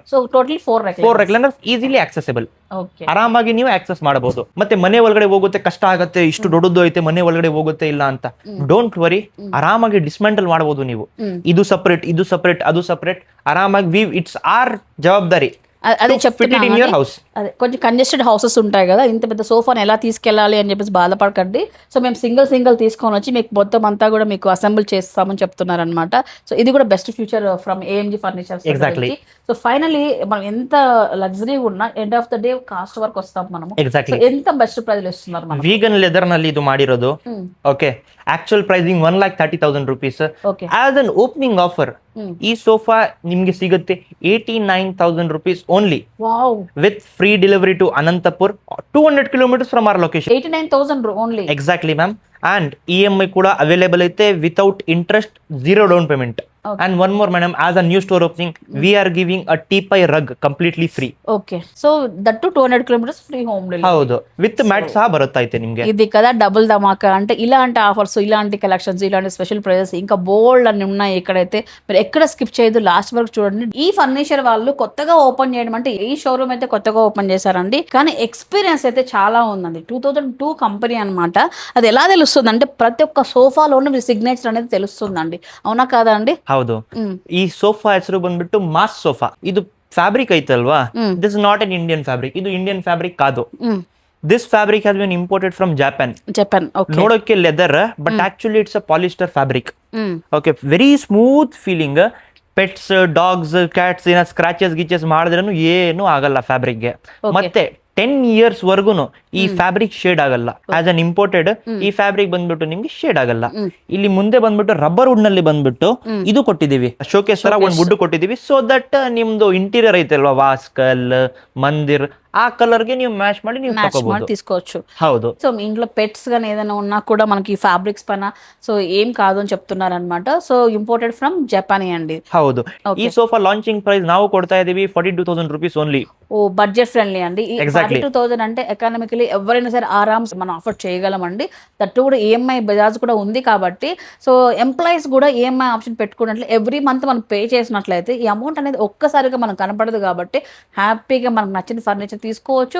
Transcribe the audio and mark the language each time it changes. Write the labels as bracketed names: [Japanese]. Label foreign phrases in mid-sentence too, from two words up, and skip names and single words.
[English] so totally [Kannada] 4 [English] recliner easily accessible. [Kannada] ಆರಾಮಾಗಿ ನೀವು ಆಕ್ಸೆಸ್ ಮಾಡಬಹುದು. ಮತ್ತೆ ಮನೆ ಒಳಗಡೆ ಹೋಗುತ್ತೆ, ಕಷ್ಟ ಆಗುತ್ತೆ, ಇಷ್ಟು ದೊಡ್ಡದು ಐತೆ, ಮನೆ ಒಳಗಡೆ ಹೋಗುತ್ತೆ ಇಲ್ಲ ಅಂತ [English] don't worry, [Kannada] ಆರಾಮಾಗಿ ಡಿಸ್ಮೆಂಟಲ್ ಮಾಡಬಹುದು ನೀವು. ಇದು ಸಪರೇಟ್, ಇದು ಸಪರೇಟ್, ಅದು ಸಪರೇಟ್, ಆರಾಮಾಗಿ [English] it's our [Kannada] ಜವಾಬ್ದಾರಿ. [Telugu] అదే చెప్తున్నాను, అదే కొంచెం [English] congested houses [Telugu] ఉంటాయి కదా, ఇంత పెద్ద సోఫాని ఎలా తీసుకెళ్ళాలి అని చెప్పేసి బాధపడకండి. సో మేము సింగిల్ తీసుకొని వచ్చి మీకు మొత్తం అంతా కూడా మీకు అసెంబుల్ చేస్తామని చెప్తున్నారు అనమాట. సో ఇది కూడా [English] best feature from [Telugu] AMG ఫర్నిచర్స్. ఎగ్జాక్ట్లీ. సో ఫైనలీ మనం ఎంత లగ్జరీగా ఉన్నా [English] end of the day cost [Telugu] వరకు వస్తాం మనము. ఎగ్జాక్ట్లీ. ఎంత [English] best price [Telugu] ఇస్తున్నారు మనం. [English] vegan leather [Kannada] ನಲ್ಲಿ ಇದು ಮಾಡಿರೋದು. ಓಕೆ, [English] actual pricing [Kannada] 1,30,000 ರೂಪೀಸ್. [English] as an opening offer [Kannada] ಈ ಸೋಫಾ ನಿಮ್ಗೆ ಸಿಗುತ್ತೆ 89,000 [English] rupees only. [Kannada] ವಾವ್! [English] with free delivery to [Kannada] ಅನಂತಪುರ್, 200 kilometers [English] from our location. [Kannada] 89,000 ಓನ್ಲಿ. [English] exactly ma'am. And EMI [Kannada] ಕೂಡ [English] available [Kannada] ಐತೆ [English] without interest, 0 down payment. And one more madam, as a new store opening, we are giving a teepay rug completely free. Okay, so that to 200 kilometers free home delivery. [Kannada] ಹೌದು, [English] with mat [Kannada] ಸಹ ಬರುತ್ತಾ ಐತೆ ನಿಮ್ಗೆ. [Telugu] ఇది కదా డబుల్ ధమాకా అంటే. ఇలాంటి ఆఫర్స్, ఇలాంటి కలెక్షన్స్, ఇలాంటి [English] special prices [Telugu] ఇంకా బోల్డ్ అని ఉన్నాయి ఇక్కడైతే. మీరు ఎక్కడ స్కిప్ చేయదు, లాస్ట్ వరకు చూడండి. ఈ ఫర్నిచర్ వాళ్ళు కొత్తగా ఓపెన్ చేయడం అంటే, ఈ షోరూమ్ అయితే కొత్తగా ఓపెన్ చేశారండి, కానీ ఎక్స్పీరియన్స్ అయితే చాలా ఉందండి. 2002 కంపెనీ అనమాట. అది ఎలా తెలుస్తుంది అంటే, ప్రతి ఒక్క సోఫాలోనూ సిగ్నేచర్ అనేది తెలుస్తుందండి. అవునా కాదా అండి? [Kannada] ಹೌದು. ಈ ಸೋಫಾ ಹೆಸರು ಬಂದ್ಬಿಟ್ಟು ಮಾಸ್ ಸೋಫಾ. ಇದು ಫ್ಯಾಬ್ರಿಕ್ ಐತಲ್ವಾ, [English] this is not an Indian fabric, [Kannada] ಇದು [English] Indian fabric [Kannada] ಕಾದು. [English] this fabric has been imported from Japan. [Kannada] ನೋಡೋಕೆ ಲೆದರ್, [English] but actually it's a polyester fabric. [Kannada] ಓಕೆ, [English] very smooth feeling. pets, dogs, cats [Kannada] ಏನೋ ಸ್ಕ್ರಾಚಸ್ ಗಿಚಸ್ ಮಾಡಿದ್ರೂ ಏನು ಆಗಲ್ಲ ಫ್ಯಾಬ್ರಿಕ್ಗೆ. ಮತ್ತೆ 10 years ವರ್ಗುನು ಈ ಫ್ಯಾಬ್ರಿಕ್ ಶೇಡ್ ಆಗಲ್ಲ. [English] as an imported [Kannada] ಈ ಫ್ಯಾಬ್ರಿಕ್ ಬಂದ್ಬಿಟ್ಟು ನಿಮ್ಗೆ ಶೇಡ್ ಆಗಲ್ಲ. ಇಲ್ಲಿ ಮುಂದೆ ಬಂದ್ಬಿಟ್ಟು [English] rubber wood [Kannada] ನಲ್ಲಿ ಬಂದ್ಬಿಟ್ಟು ಇದು ಕೊಟ್ಟಿದೀವಿ, ಶೋಕೇಸ್ ತರ ಒಂದು ವುಡ್ ಕೊಟ್ಟಿದೀವಿ. [English] so that [Kannada] ನಿಮ್ದು ಇಂಟೀರಿಯರ್ ಐತಲ್ವಾ, ವಾಸ್ಕಲ್, ಮಂದಿರ್, ಆ ಕಲರ್ ಗೆ ನೀವು ಮ್ಯಾಚ್ ಮಾಡಿ ನೀವು [Telugu] తీసుకోవచ్చు. [Kannada] ಹೌದು. [Telugu] సో మీ ఇంట్లో పెట్స్ గానీ ఏదైనా ఉన్నా కూడా మనకి ఫ్యాబ్రిక్స్ పైన సో ఏం కాదు అని చెప్తున్నారు అనమాట. [English] so imported from Japan [Telugu] అండి. [Kannada] ಹೌದು. ಈ ಸೋಫಾ [English] launching price [Kannada] ನಾವು ಕೊಡ್ತಾ ಇದೀವಿ 42,000 [English] rupees only. [Telugu] ఓ [English] budget friendly [Telugu] అండి. ఈ 42,000 అంటే ఎకానమికలీ ఎవరైనా సరే ఆరామ్స్ మనం ఆఫర్ చేయగలమండి. దట్టు కూడా ఈఎంఐ బజాజ్ కూడా ఉంది కాబట్టి సో ఎంప్లాయీస్ కూడా [English] EMI option [Telugu] పెట్టుకున్నట్లు [English] every month [Telugu] మనం పే చేసినట్లయితే ఈ అమౌంట్ అనేది ఒక్కసారిగా మనకు కనపడదు కాబట్టి హ్యాపీగా మనకు నచ్చిన ఫర్నిచర్ తీసుకోవచ్చు.